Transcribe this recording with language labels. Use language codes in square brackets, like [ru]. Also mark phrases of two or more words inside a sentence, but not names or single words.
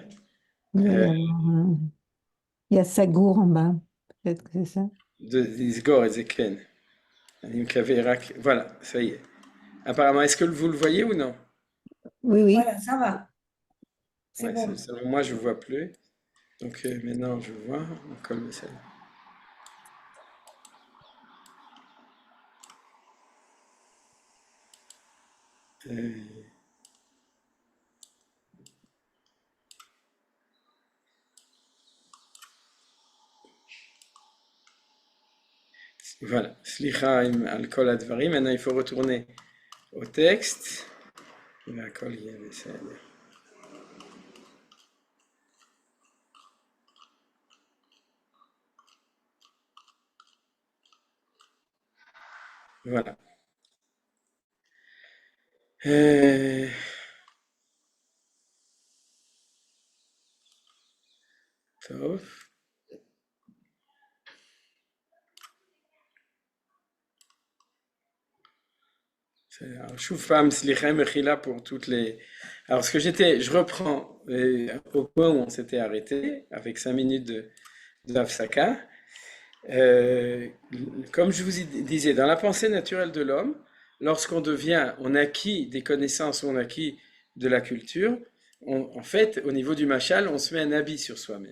[fr] Il doit y avoir il y a Sagour en bas. Peut-être que c'est ça. De Isgor et Zeken. Voilà, ça y est. Apparemment, est-ce que vous le voyez ou non? Oui, oui. Voilà, ça va. C'est Ouais, bon. selon moi, je ne vois plus. Donc maintenant, je vois. [he] הכל בסדר. Euh, Voilà. סליחה על כל הדברים. [fr] Maintenant, il faut retourner au texte. [he] הכל יה בסדר. Voilà. [fr] Euh, Tov. Alors, Choufam, [he] סליחה, מחילה [fr] pour toutes les. Alors, je reprends au point où on s'était arrêté, avec 5 minutes de Hafsaka. Comme je vous disais, dans la pensée naturelle de l'homme, on acquit des connaissances, on acquit de la culture, en fait, au niveau du machal, on se met un habit sur soi-même.